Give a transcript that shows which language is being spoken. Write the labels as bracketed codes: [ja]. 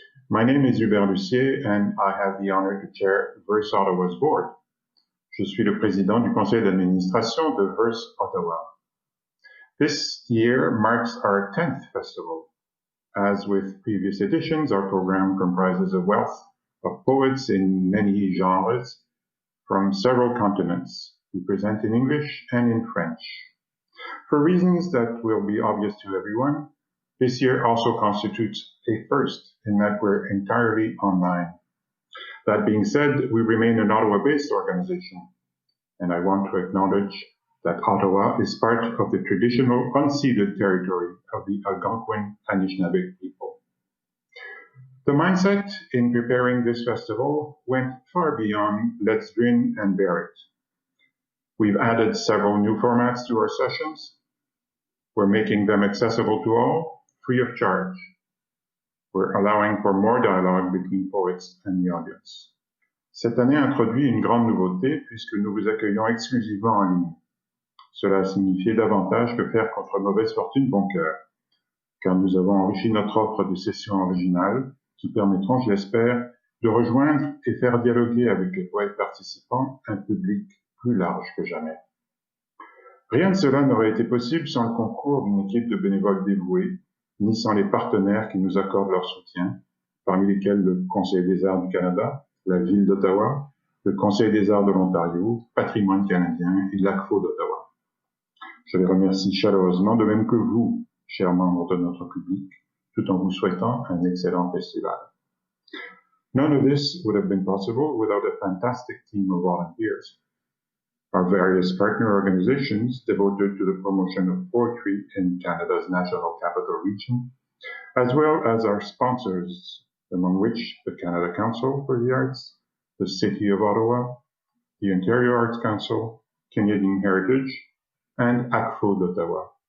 [en] My name is Hubert Lucier and I have the honor to chair Verse Ottawa's board. [fr] Je suis le président du conseil d'administration de Verse Ottawa. [en] This year marks our 10th festival. As with previous editions, our program comprises a wealth of poets in many genres from several continents. We present in English and in French. For reasons that will be obvious to everyone, this year also constitutes a first in that we're entirely online. That being said, we remain an Ottawa-based organization, and I want to acknowledge that Ottawa is part of the traditional unceded territory of the Algonquin Anishinaabe people. The mindset in preparing this festival went far beyond let's grin and bear it. We've added several new formats to our sessions. We're making them accessible to all, free of charge. We're allowing for more dialogue between poets and the audience. [fr] Cette année introduit une grande nouveauté puisque nous vous accueillons exclusivement en ligne. Cela signifiait davantage que faire contre mauvaise fortune bon cœur, car nous avons enrichi notre offre de sessions originales qui permettront, je l'espère, de rejoindre et faire dialoguer avec les poètes participants un public plus large que jamais. Rien de cela n'aurait été possible sans le concours d'une équipe de bénévoles dévoués, ni sans les partenaires qui nous accordent leur soutien, parmi lesquels le Conseil des arts du Canada, la Ville d'Ottawa, le Conseil des arts de l'Ontario, Patrimoine canadien et l'ACFO d'Ottawa. Je les remercie chaleureusement, de même que vous, chers membres de notre public, tout en vous souhaitant un excellent festival. [en] None of this would have been possible without a fantastic team of volunteers. Our various partner organizations devoted to the promotion of poetry in Canada's National Capital Region, as well as our sponsors, among which the Canada Council for the Arts, the City of Ottawa, the Ontario Arts Council, Canadian Heritage, and ACFO d'Ottawa.